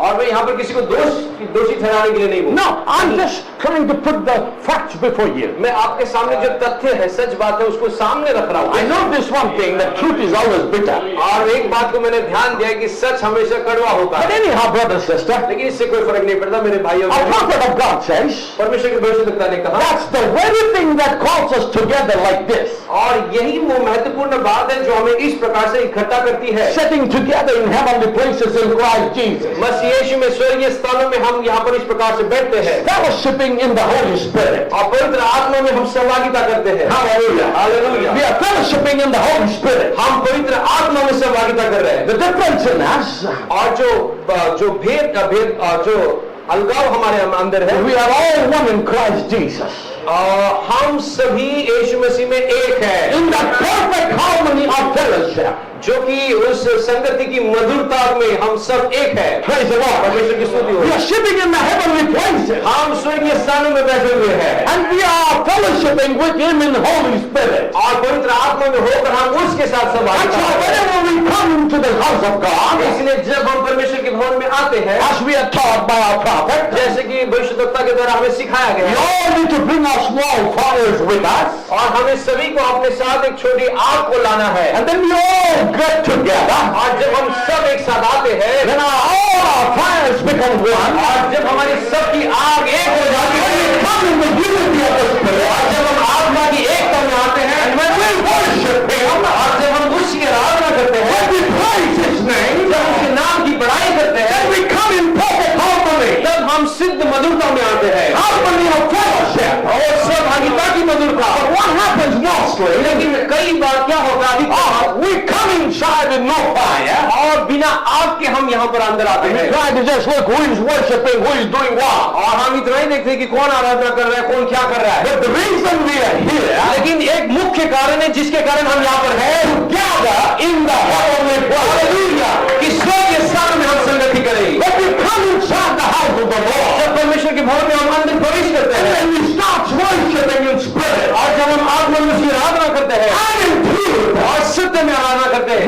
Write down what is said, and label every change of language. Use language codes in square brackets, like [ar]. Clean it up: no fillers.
[hi] और मैं यहाँ पर किसी को दोषी ठहराने के लिए नहीं हूँ। [en] No, I'm just trying to put the facts before you. [hi] मैं आपके सामने जो तथ्य है, सच बात है, उसको सामने रख रहा हूँ। [en] I know this one thing, that truth is always bitter. [hi] और एक बात को मैंने ध्यान दिया कि सच हमेशा कड़वा होता [en] But [hi] है। [en] anyhow, brother, sister, [hi] लेकिन इससे कोई फर्क नहीं पड़ता मेरे भाइयों। [en] a prophet of God says, [hi] परमेश्वर के भविष्यद्वक्ता ने कहा, [en] that's the very thing that calls us together like this. [hi] और यही वो महत्वपूर्ण बात है जो हमें इस प्रकार से इकट्ठा करती है। [en] Sitting together in heavenly places in Christ Jesus. [hi] मसीह यीशु में स्वर्गीय स्थानों में हम यहाँ पर इस प्रकार से बैठते हैं [en] Fellowshipping in the Holy Spirit. [hi] और पवित्र आत्मा में हम सहभागिता करते हैं। [en] Hallelujah. [hi] Hallelujah. [en] We are fellowshipping in the Holy Spirit. [hi] हम पवित्र आत्मा में सहभागिता कर रहे हैं। [en] The difference in us, [hi] और जो भेद जो अलगाव हमारे अंदर है, [en] we are all one in Christ Jesus. [hi] हम सभी यीशु मसीह में एक है। [en] In the perfect harmony of fellowship. [hi] जो कि उस संगति की मधुरता में हम सब एक है। [en] Praise the Lord. [hi] परमेश्वर की स्तुति हो। [en] We are sitting in the heavenly places. [hi] हम स्वर्गीय स्थानों में बैठे हुए हैं [en] And we are fellowshipping with Him in the Holy Spirit. [hi] और पवित्र आत्मा में होकर हम उसके साथ [en] And [hi] सहभागिता [en] so [hi] करते हैं। [en] whenever we come into the house of God, [hi] इसलिए जब हम परमेश्वर के भवन में आते हैं, [en] as we are taught by our prophet, [hi] जैसे कि भविष्यद्वक्ता के द्वारा हमें सिखाया गया [en] we [hi] है, [en] all need to bring our small fires with us. [hi] और हमें सभी को अपने साथ एक छोटी आग को लाना है। [en] And then we all get together. [hi] और जब हम सब एक साथ आते हैं, [en] Then all our fires become one. [hi] और जब हमारी सबकी आग एक हो जाती [en] When [hi] है, [en] we come in the unity of the Spirit, [hi] और जब हम आत्मा की एकता में आते हैं, [en] and when we worship Him, [hi] और जब हम उसकी आराधना करते हैं, [en] when we praise His name, [hi] जब उसके नाम की बड़ाई करते हैं, [en] then we come in perfect harmony. [hi] तब हम सिद्ध मधुरता में आते हैं [en] Harmony of fellowship. [hi] और सहभागिता की मधुरता। [en] But what happens mostly, [hi] लेकिन कई बार क्या होता है, [en] we come inside with no fire, [hi] और बिना आग के हम यहाँ पर अंदर आते [en] and we try to just look who is worshiping, who is doing what. [hi] और हम इतना ही देखते हैं कि कौन आराधना कर रहा है, कौन क्या कर रहा है। [en] But the reason we are here, [hi] लेकिन एक मुख्य कारण है जिसके कारण हम यहाँ पर हैं, [en] together in the heavenly place. [hi] Hallelujah, कि स्वर्गीय स्थान में हम संगति करें। [en] When we come inside the house of the Lord, [hi] जब परमेश्वर के भवन में हम अंदर प्रवेश करते [en] and [hi] हैं, [en] then we start worshiping in spirit, [hi] और जब हम आत्मा में उसकी आराधना करते हैं [en] and in truth, [hi] और सत्य में आराधना करते हैं,